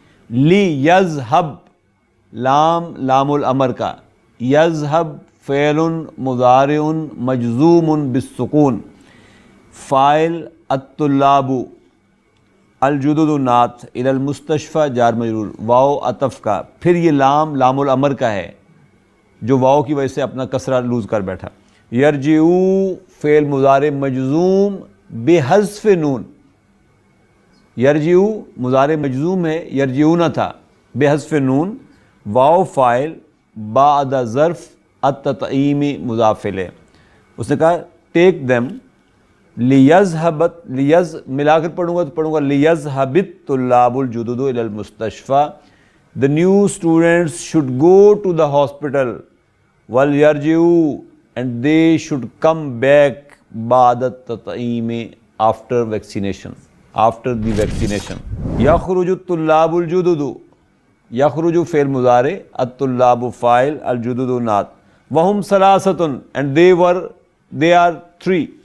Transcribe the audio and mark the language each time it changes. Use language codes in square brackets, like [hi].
[ar] لیذهب لام الامر کا. یذهب فعل مضارع مجزوم بالسکون فاعل الطلاب الجدد نعت الی المستشفى جار مجرور واو عطف کا. [ur] پھر یہ لام الامر کا ہے جو واو کی وجہ سے اپنا کسرہ لوز کر بیٹھا. [ar] یرجعو فعل مضارع مجزوم بحذف نون. یرجعو مضارع مجزوم ہے یرجعون تھا بحذف نون. واو فاعل بعد ظرف التطعیم مضاف الیہ. [ur] اس نے کہا ٹیک دیم ملا کر پڑھوں گا لیذهب الطلاب الجدد الى المستشفى. [en] The new students should go to the hospital وَلْيَرْجِعُوا and they should come back بعد التطعیم after vaccination. after the vaccination. يخرج الطلاب الجدد. [ar] يخرج فعل مضارع، الطلاب فاعل، الجدد نعت. [en] وهم ثلاثة and they are three.